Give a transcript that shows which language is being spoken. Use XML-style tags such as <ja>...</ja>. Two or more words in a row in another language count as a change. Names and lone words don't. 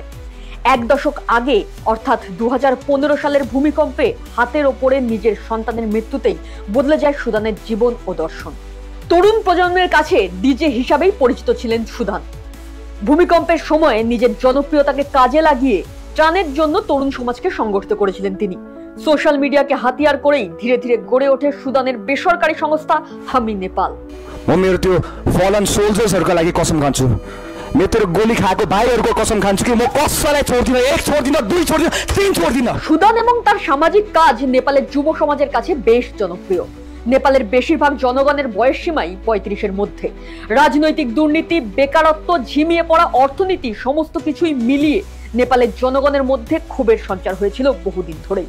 <bn>1 দশক আগে অর্থাৎ 2015 সালের ভূমিকম্পে হাতের ওপরে নিজের সন্তানের মৃত্যুতেই বদলে যায় সুদানের জীবন ও দর্শন। তরুণ প্রজন্মের কাছে ডিজে হিসাবেই পরিচিত ছিলেন সুদান। ভূমিকম্পের সময়ে নিজের জনপ্রিয়তাকে কাজে লাগিয়ে ত্রাণের জন্য তরুণ সমাজকে সংগঠিত করেছিলেন তিনি। সোশ্যাল মিডিয়াকে হাতিয়ার করেই ধীরে ধীরে গড়ে ওঠে সুদানের বেসরকারি সংস্থা हामी नेपाल।</bn> <ne>म मेरो त्यो</ne> <en>fallen soldiersहरुको</en> <ne>लागि कसम खान्छु, म तेरो गोली खाएको भाइहरुको कसम खान्छु कि म कसैलाई छोड्दिन, 1 छोड्दिन, 2 छोड्दिन, 3 छोड्दिन।</ne> <bn>সুদান এবং তার সামাজিক কাজ নেপালের যুব সমাজের কাছে বেশ জনপ্রিয়। নেপালের বেশিরভাগ জনগণের বয়স সীমাই 35-এর মধ্যে। রাজনৈতিক দুর্নীতি, বেকারত্ব, ঝিমিয়ে পড়া অর্থনীতি সমস্ত কিছুই মিলিয়ে নেপালের জনগণের মধ্যে ক্ষোভের সঞ্চার হয়েছিল বহুদিন ধরেই।</bn>